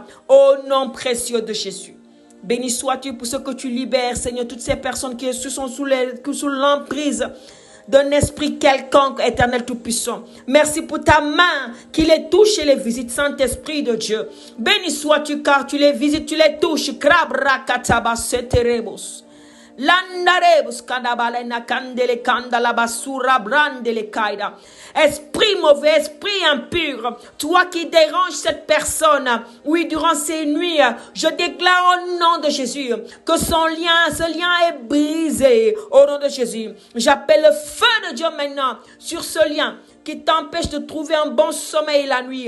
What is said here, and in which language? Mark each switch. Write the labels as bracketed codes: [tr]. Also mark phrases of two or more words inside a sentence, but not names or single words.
[fr] Au nom précieux de Jésus. Béni sois-tu pour ce que tu libères, Seigneur, toutes ces personnes qui sont sous l'emprise d'un esprit quelconque, Éternel Tout-Puissant. Merci pour ta main qui les touche et les visite, Saint-Esprit de Dieu. Béni sois-tu car tu les visites, tu les touches. Landarebus kadabalena kandele kandala basura brandele kaida. Esprit mauvais, esprit impur, toi qui déranges cette personne, oui, durant ces nuits, je déclare au nom de Jésus que ce lien est brisé au nom de Jésus. J'appelle le feu de Dieu maintenant sur ce lien qui t'empêche de trouver un bon sommeil la nuit.